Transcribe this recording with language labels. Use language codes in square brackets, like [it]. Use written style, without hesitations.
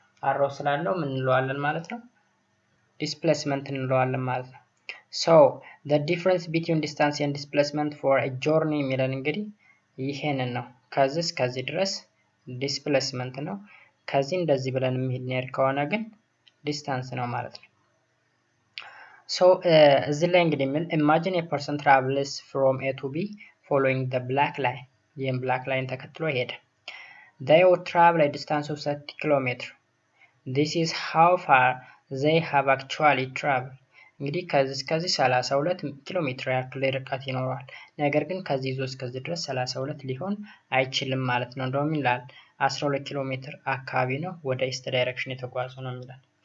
[am] አሮ ስላለው ምን እንለዋለን ማለት ነው? ዲስፕሌስመንት እንለዋለን ማለት ነው። [en] the difference between distance and displacement for a journey [am] የሚለን እንግዲህ ይሄንን ነው። ከዚህ እስከዚህ ድረስ ዲስፕሌስመንት ነው። ከዚህ እንደዚህ ብለን የምንሄድ ከሆነ ግን ዲስታንስ ነው ማለት ነው። እዚህ ላይ እንግዲህ [en] imagine a person travels from A to B following the black line. [am] ይህም [en] black line [am] ተከትሎ ሄደ። [en] They would travel a distance of 30 km. This is how far they have actually traveled. [am] እንግዲህ ከዚህ 32 ኪሎ ሜትር ያክል ርቀት ይኖረዋል። ነገር ግን ከዚህ ይዞ እስከዚህ ድረስ 32 ሊሆን አይችልም ማለት ነው። እንደውም ይላል 12 ኪሎ ሜትር አካባቢ ነው ወደ ኢስት ዳይሬክሽን የተጓዙ ነው ይላል።